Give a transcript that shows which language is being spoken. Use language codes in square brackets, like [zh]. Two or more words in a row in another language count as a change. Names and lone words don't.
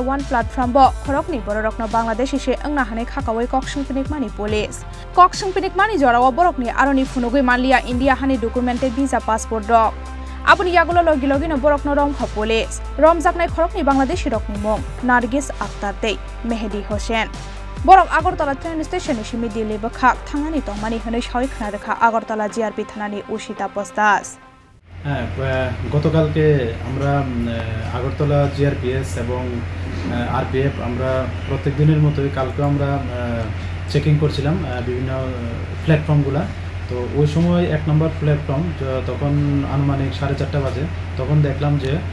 [trp] 1 platform bo khorokni borokno Bangladeshi she angna hane khakawai koksungpinik mani police koksungpinik mani jorawa borokni aroni phunugui manlia India hani [en] documented visa passport [trp] dok Abuni yagulo logi logi no borokno rom kha police rom jaknai khorokni Bangladeshi rokni mong Nargis Akhtar tei Mehdi Hasan Borok Agortala train station shimi dili bakha thangani tongmani hone shoi khna rekha Agortala GRP thanani Ushita Postas [bn] গতকালকে আমরা আগরতলা জিআরপিএস এবং আরপিএফ আমরা প্রত্যেক দিনের মতোই কালকে আমরা চেকিং করছিলাম বিভিন্ন প্ল্যাটফর্মগুলো তো ওই সময় এক নম্বর প্ল্যাটফর্ম তখন আনুমানিক 4:30 বাজে তখন দেখলাম যে